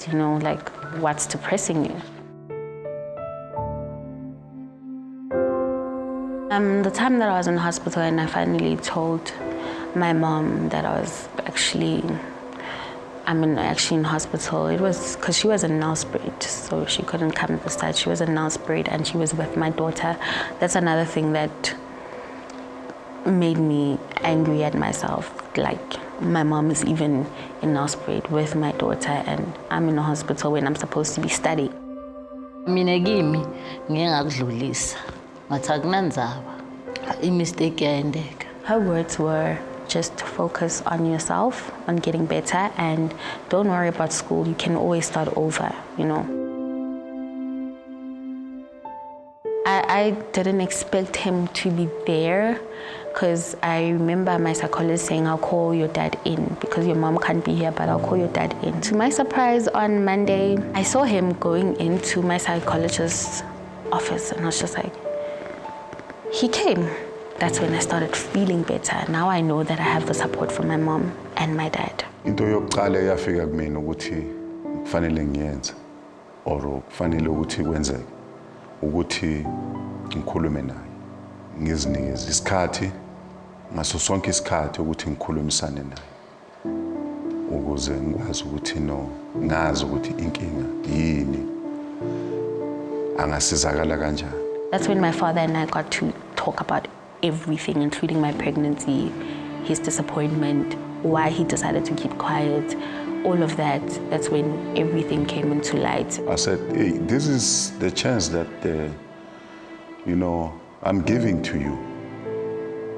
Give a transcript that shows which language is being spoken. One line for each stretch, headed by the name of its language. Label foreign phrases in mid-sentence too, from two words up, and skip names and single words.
English: You know, like, what's depressing you? The time that I was in hospital and I finally told my mom that I'm actually in hospital, it was because she was in Nelspruit, so she couldn't come at the start. She was in Nelspruit and she was with my daughter. That's another thing that made me angry at myself. Like, my mom is even in Nelspruit with my daughter and I'm in a hospital when I'm supposed to be studying.
Swati: Mina kimi ngeke ngakudlulisa. Ngathi akunandzaba. Imistake yayendeka.
English: Her words were, just focus on yourself, on getting better, and don't worry about school. You can always start over, you know. I didn't expect him to be there because I remember my psychologist saying, I'll call your dad in because your mom can't be here, but I'll call your dad in. To my surprise, on Monday, I saw him going into my psychologist's office and I was just like, he came. That's when I started feeling better. Now I know that I have the support from my mom and my dad.
Zulu: Into yokuqala yafika kumina ukuthi kufanele ngiyenze or kufanele ukuthi kwenzeke ukuthi ngikhulume naye. Ngizinikeze isikhathi ngaso sonke isikhathi ukuthi ngikhulumisane naye. Ukuze ngikwazi ukuthi ngazi ukuthi inkinga yini. Angasizakala kanjani.
English: That's when my father and I got to talk about everything, including my pregnancy, his disappointment, why he decided to keep quiet, all of that. That's when everything came into light. I said, hey, this is the chance that, I'm giving to you.